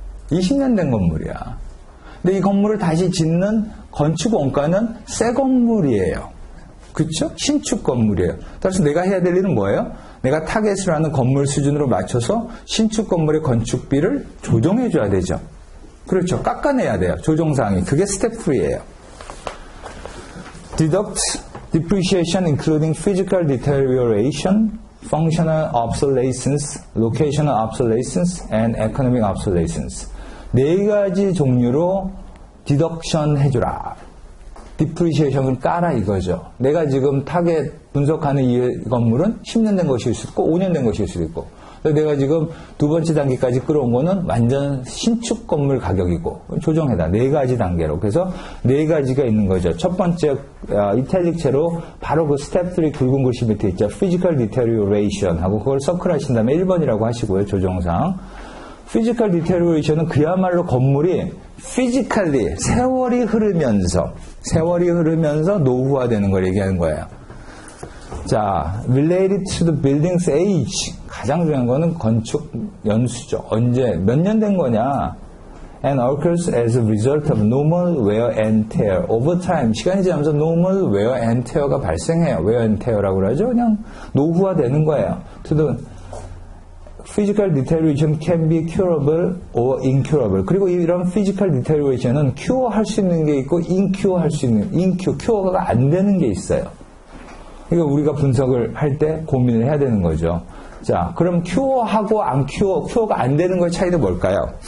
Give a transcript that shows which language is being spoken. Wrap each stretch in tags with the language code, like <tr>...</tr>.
<ko>20년 된 건물이야. 근데 이 건물을 다시 짓는 건축 원가는 새 건물이에요. 그렇죠? 신축 건물이에요. 따라서 내가 해야 될 일은 뭐예요? 내가 타겟을 하는 건물 수준으로 맞춰서 신축 건물의 건축비를 조정해 줘야 되죠. 그렇죠. 깎아내야 돼요. 조정사항이. 그게 스텝 3예요.</ko> <en>Deduct depreciation including physical deterioration, functional obsolescence, locational obsolescence, and economic obsolescence.</en> <ko>네 가지 종류로 디덕션 해주라. 디프리시에이션을 깔아 이거죠. 내가 지금 타겟 분석하는 이 건물은 10년 된 것일 수 있고 5년 된 것일 수도 있고, 내가 지금 두 번째 단계까지 끌어온 거는 완전 신축 건물 가격이고 조정해다. 네 가지 단계로. 그래서 네 가지가 있는 거죠. 첫 번째 이탈릭체로 바로 그 스텝 3 굵은 글씨 밑에 있죠. Physical Deterioration 하고 그걸 서클하신 다음에 1번이라고 하시고요. 조정상. Physical Deterioration은 그야말로 건물이 physically 세월이 흐르면서 노후화되는 걸 얘기하는 거예요.</ko> <en>자, related to the building's age.</en> <ko>가장 중요한 거는 건축 연수죠. 언제, 몇 년 된 거냐.</ko> <en>And occurs as a result of normal wear and tear. Over time,</en> <ko>시간이 지나면서 normal wear and tear가 발생해요. wear and tear라고 그러죠. 그냥 노후화되는 거예요.</ko> <en>To the physical deterioration can be curable or incurable.</en> <ko>그리고 이런 physical deterioration은 cure 할 수 있는 게 있고 incure 할 수 있는, cure가 안 되는 게 있어요. 그러니까 우리가 분석을 할 때 고민을 해야 되는 거죠. 자, 그럼 cure하고 안 cure가 안 되는 거의 차이도 뭘까요?</ko>